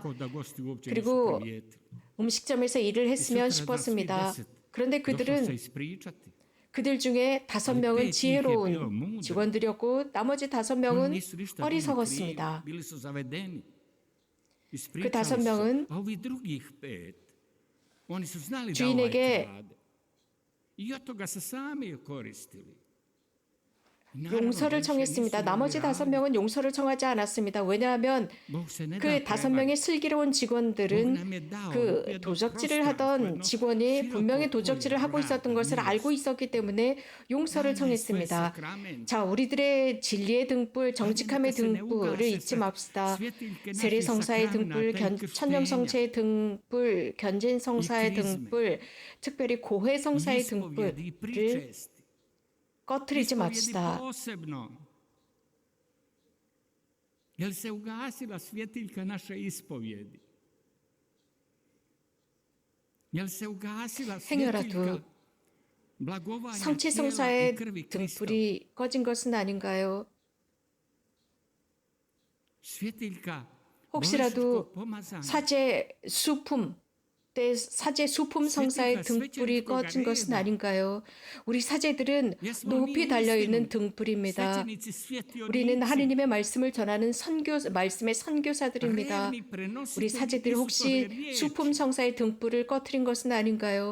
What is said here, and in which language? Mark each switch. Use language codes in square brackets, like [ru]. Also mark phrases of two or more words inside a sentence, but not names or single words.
[ko] 그리고 음식점에서 일을 했으면 싶었습니다. 그런데 그들 중에 5명은 지혜로운 직원들이었고 나머지 5명은 어리석었습니다. 그 5명은 [hr] Oni su znali da [ko] 주인에게 [hr] krade. I od toga se sami koristili. [ko] 용서를 청했습니다. 나머지 5명은 용서를 청하지 않았습니다. 왜냐하면 그 5명의 슬기로운 직원들은 그 도적질을 하던 직원이 분명히 도적질을 하고 있었던 것을 알고 있었기 때문에 용서를 청했습니다. 자, 우리들의 진리의 등불, 정직함의 등불을 잊지 맙시다. 세례성사의 등불, 천념성체의 등불, 견진성사의 등불, 특별히 고해성사의 등불을 꺼트리지 맙시다. [hr] Jel se ugasila svjetiljka naše ispovjedi? Jel se ugasila svjetiljka blagovanja tijela i [ko] 성취성사의 [hr] krvi Kristova? [ko] 등불이 꺼진 것은 아닌가요? [hr] Svjetiljka [ko] 혹시라도 [hr] božanskog pomazanja. [ko] 사제 수품 성사의 등불이 꺼진 것은 아닌가요? 우리 사제들은 높이 달려있는 등불입니다. 우리는 하느님의 말씀을 전하는 말씀의 선교사들입니다. 우리 사제들 혹시 수품 성사의 등불을 꺼트린 것은 아닌가요?